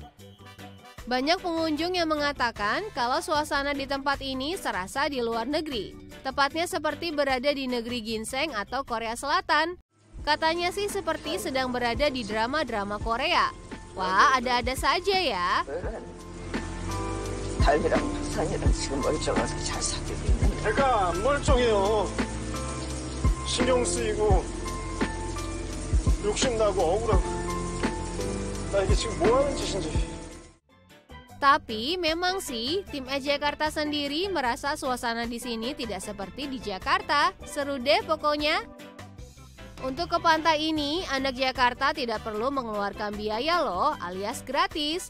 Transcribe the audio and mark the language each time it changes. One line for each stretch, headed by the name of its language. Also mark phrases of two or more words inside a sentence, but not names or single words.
Indonesian: Banyak pengunjung yang mengatakan kalau suasana di tempat ini serasa di luar negeri. Tepatnya seperti berada di negeri ginseng atau Korea Selatan. Katanya sih seperti sedang berada di drama-drama Korea. Wah, ada-ada saja ya.
Korean: 달이랑 부산이랑 지금 멀쩡해서 잘 사귀고 있는데. 제가 안 멀쩡해요. 신경 쓰이고 욕심나고 억울하고. 나 이게 지금 뭐 하는 짓인지.
Indonesian: Tapi memang sih, tim Jakarta sendiri merasa suasana di sini tidak seperti di Jakarta. Seru deh pokoknya. Untuk ke pantai ini, anak Jakarta tidak perlu mengeluarkan biaya loh, alias gratis.